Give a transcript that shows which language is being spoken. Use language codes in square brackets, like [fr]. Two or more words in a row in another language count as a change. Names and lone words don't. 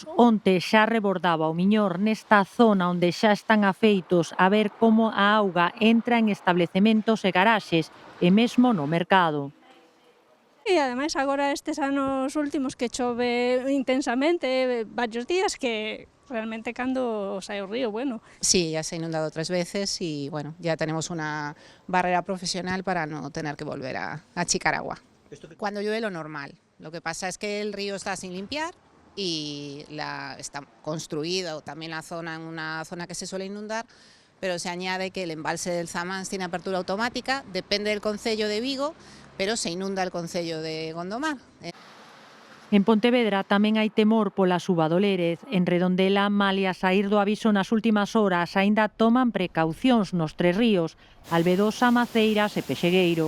[gl] Onte xa rebordaba o Miñor nesta zona onde xa están afeitos a ver como a auga entra en establecementos e garaxes e mesmo no mercado. E ademais agora estes anos últimos que chove intensamente varios días que realmente cando sae o río, bueno. [es] Sí, ya se ha inundado 3 veces y bueno, ya tenemos una barrera profesional para no tener que volver a achicar agua. Cuando llueve lo normal, lo que pasa es que el río está sin limpiar y está construido también la zona en una zona que se suele inundar, pero se añade que el embalse del Zamáns tiene apertura automática, depende del concello de Vigo, pero se inunda el concello de Gondomar. [gl] En Pontevedra tamén hai temor pola suba do Lérez. En Redondela, malia saír do aviso nas últimas horas, aínda toman precaucións nos 3 ríos, Albedosa, Maceiras e Pexegueiro.